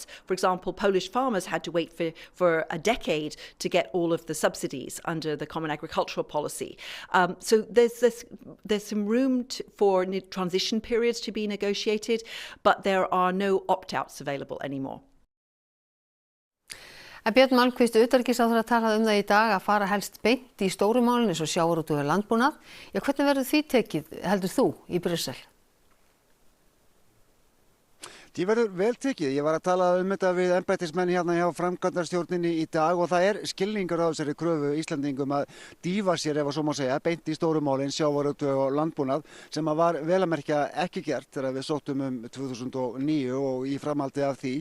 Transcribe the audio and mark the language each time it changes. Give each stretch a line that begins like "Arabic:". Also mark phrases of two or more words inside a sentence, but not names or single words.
English: For example, Polish farmers had to wait for a decade to get all of the subsidies under the Common Agricultural Policy. So there's some room for transition periods to be negotiated, but there are no opt-outs available anymore.
Icelandic: Björn Malmquist, utanríkisráðherra, talaði það í dag að fara helst beint í stóru málin eins og sjávarútveg og landbúnað. Hvernig verður því tekið, heldur þú, í Brussel? Því verður vel tekið. Ég var að tala þetta við embættismenn hérna hjá framkvæmdastjórninni í dag og það skilningur á þessari kröfu Íslendingum að dýfa sér, ef svo má segja, beint í stóru málin, sjávarútveg og landbúnað, sem var vel að merkja ekki gert þegar við sóttum 2009 og í framhaldi af því.